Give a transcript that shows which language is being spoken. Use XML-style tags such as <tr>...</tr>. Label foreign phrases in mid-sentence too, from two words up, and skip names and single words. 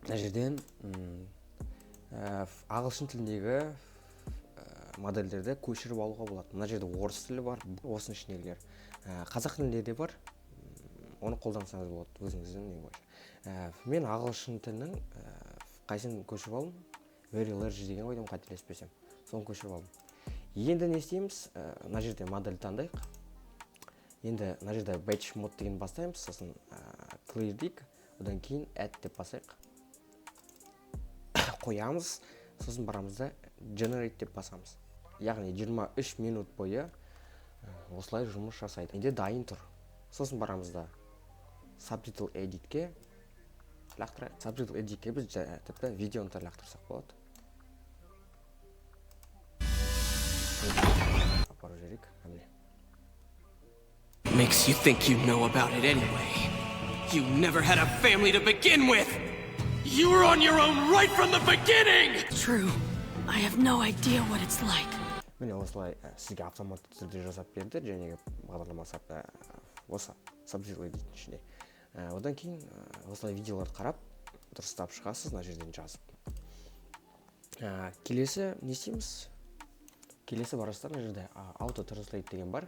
<kk>Мына жерден ағылшын тіліндегі модельдерді көшіріп алуға болады. Мына жерде орыс тілі бар, осының ішіндегілер. Қазақ тілінде де бар. Оны қолдансаңыз болады, өзіңіздің не бойынша. Мен ағылшын тілінің қайсын көшіріп алдым?</kk> <en>Very large</en> <kk>деген ойдым, қателеспесем. Соны көшіріп алдым. Енді не істейміз? Мына жерде модель таңдайық. Енді мына жерде</kk> <en>batch mode</en> <kk>деген бастаймыз, сосын clear дейік, одан кейін add деп басайық. Қоямыз, сосын барамыз да generate деп басамыз. Яғни 23 минут бойы осылай жұмыс жасайды. Енді дайын тұр. Сосын барамыз да Subtitle Edit'ке лақтырайық. Subtitle Edit'ке біз тіпті видеоны да лақтырсақ болады. Апару жерек, әміне.</kk> <en>Makes you think you know about it anyway. You never had a family to begin with! You were on your own right from the beginning! True. I have no idea what it's like.</en> <kk>Міне осылай сізге автоматты түрде жасап берді, және бағдарлама осы Subtitle Edit ішінде. Одан кейін осылай видеоларды қарап, дұрыстап шығасыз, мына жерден жазып. Келесі не істейміз? Келесі барасыздар, мына жерде Auto Translate деген бар.</kk>